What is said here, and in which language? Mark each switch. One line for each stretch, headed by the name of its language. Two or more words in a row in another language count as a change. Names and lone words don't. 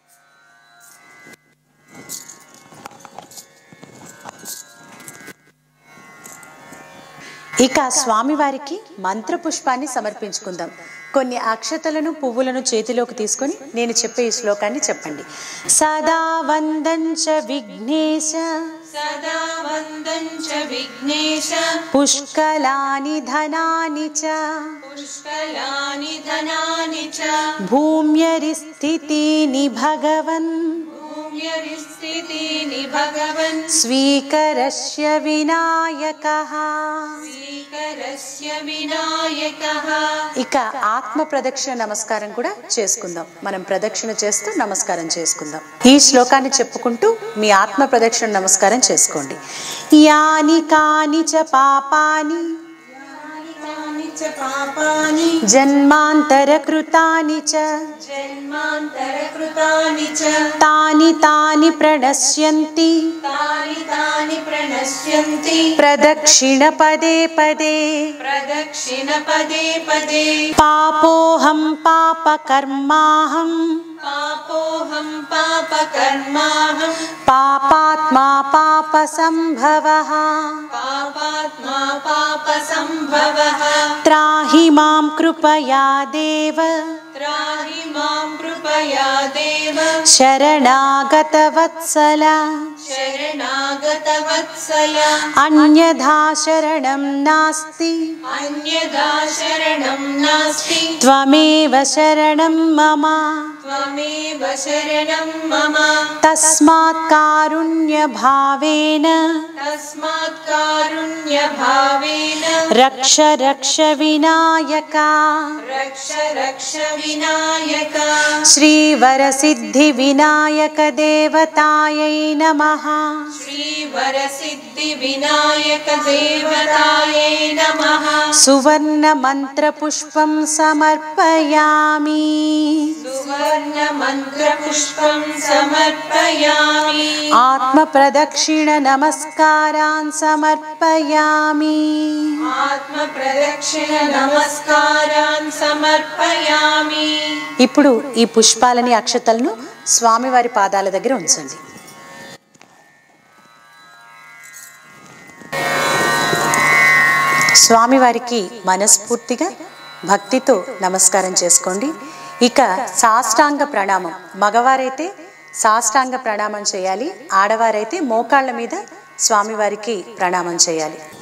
Telugu: ఇక స్వామివారికి మంత్రపుష్పాన్ని సమర్పించుకుందాం. కొన్ని అక్షతలను పువ్వులను చేతిలోకి తీసుకొని నేను చెప్పే ఈ శ్లోకాన్ని చెప్పండి.
Sanskrit: సదా వందంచ విఘ్నేశ सदा वन्दं च विघ्नेश పుష్కలాని ధనాని చ पुष्कलानि धनानि च భూమ్యరిస్థితిని భగవన్ भूम्यरिस्थितीनि भगवन् స్వీకరస్య వినాయకః. स्वीकरस्य विनायकः.
Telugu: ఇక ఆత్మ ప్రదక్షిణ నమస్కారం కూడా చేసుకుందాం. మనం ప్రదక్షిణ చేస్తూ నమస్కారం చేసుకుందాం. ఈ శ్లోకాన్ని చెప్పుకుంటూ మీ ఆత్మ ప్రదక్షిణ నమస్కారం చేసుకోండి.
Sanskrit: యాని కాని చ పాపాని यानि च पापानि జన్మాంతర కృతాని చ जन्मान्तरकृतानि च తాని తాని ప్రణశ్యంతి तानि तानि प्रणश्यन्ति ప్రదక్షిణ పదే పదే. प्रदक्षिण पदे पदे పాపోహం పాపకర్మాహం पापोऽहं पापकर्माहं పాపాత్మా పాప సంభవః. पापात्मा पापसम्भवः త్రాహి మాం కృపయా దేవ त्राहि मां कृपया देव శరణాగత వత్సల शरणागतवत्सल అన్యథా శరణం నాస్తి अन्यथा शरणं नास्ति త్వమేవ శరణం మమ. त्वमेव शरणं मम తస్మాత్ కారుణ్య భావేన तस्मात् कारुण्यभावेन రక్ష రక్ష వినాయక. रक्ष रक्ष विनायक శ్రీవరసిద్ధి వినాయక దేవతాయై నమః. श्रीवरसिद्धिविनायक देवतायै नमः సువర్ణ మంత్ర పుష్పం సమర్పయామి. सुवर्णमन्त्रपुष्पं समर्पयामि ఆత్మ ప్రదక్షిణ నమస్కారాన్ సమర్పయామి. आत्मप्रदक्षिण नमस्कारान् समर्पयामि
Telugu: ఇప్పుడు ఈ పుష్పాలని అక్షతలను స్వామివారి పాదాల దగ్గర ఉంచండి. స్వామివారికి మనస్ఫూర్తిగా భక్తితో నమస్కారం చేసుకోండి. ఇక సాష్టాంగ ప్రణామం, మగవారైతే సాష్టాంగ ప్రణామం చేయాలి, ఆడవారైతే మోకాళ్ళ మీద స్వామివారికి ప్రణామం చేయాలి.